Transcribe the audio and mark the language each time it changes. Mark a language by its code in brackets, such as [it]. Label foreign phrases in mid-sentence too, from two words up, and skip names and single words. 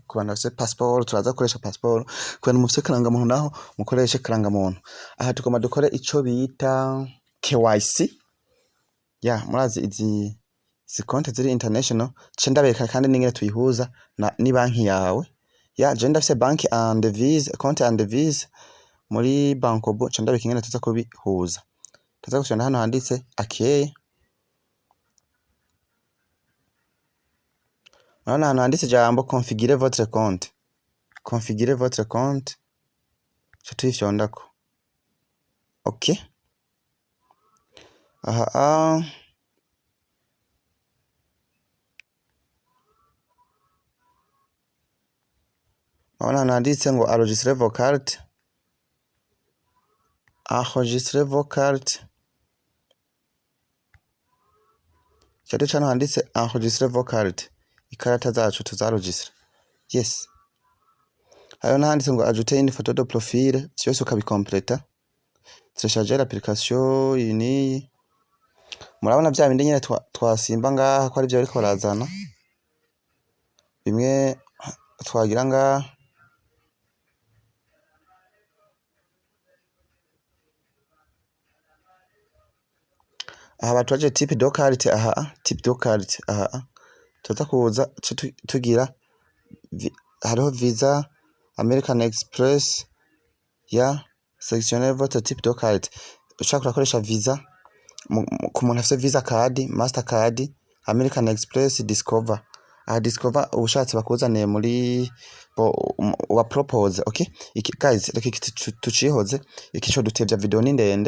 [rn] Ku bantu bafite passport turaza gukoresha passport, ku bantu mufite karangamuntu naho mukoreshe karangamuntu. Aha tugomba dukore ico bita KYC. Murazi izi konti ziri international, ce ndabereka kandi n'ingene tuyihuza ni banki yawe. Je ndafise banki and Visa, konti and Visa muri Bankobo, ce ndabereka ingene tuza kubihuza. Tuza gushona hano handitse akeye. Hano handitse jambo [fr] configurer votre compte. Configurer votre compte. [rn] Ce tuyifyondako. OK. Hano handitse ngo [fr] enregistrer vos cartes. Enregistrer vos cartes. [rn] Cyari cyane handitse [fr] enregistrer vos cartes. [rn] Ikarata zacu tuzaregistre. Yes. Hano handitse ngo [fr] ajouter une photo de profil, [rn] cyose ukabikompleta. [fr] Télécharger l'application ini. [rn] Murabona bya bindi nyine twasimba ngaha ko ari byo ariko barazana. Bimwe twagira ngaha. Aha batwaje [fr] type de carte, type de carte, [rn] tuza kuza tugira hariho Visa, American Express, [fr] selectionner votre type de carte. [rn] Ushaka kurakoresha Visa ku muntu afite Visa card, Mastercard, American Express, Discover. Discover ubushatse bakuzaniye muri wa propose. Okay, iki guys reka tucihoze iki cyo dutevya video ni ndende.